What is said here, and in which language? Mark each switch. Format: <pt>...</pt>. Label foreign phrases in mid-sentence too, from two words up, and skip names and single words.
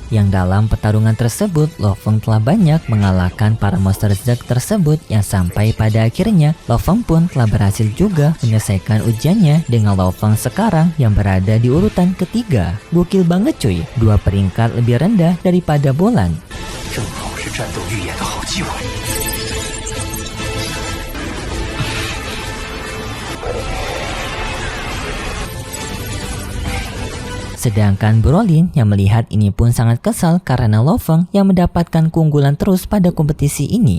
<id>Yang dalam pertarungan tersebut Lo Feng telah banyak mengalahkan para monster Zerg tersebut yang sampai pada akhirnya Lo Feng pun telah berhasil juga menyelesaikan ujiannya dengan Lo Feng sekarang yang berada di urutan ketiga. Gokil banget cuy, 2 peringkat lebih rendah daripada Bolan.</id> <zh>正好是战斗预演的好机会。</zh> <id>Sedangkan Brolin yang melihat ini pun sangat kesal karena Lo Feng yang mendapatkan keunggulan terus pada kompetisi ini.</id>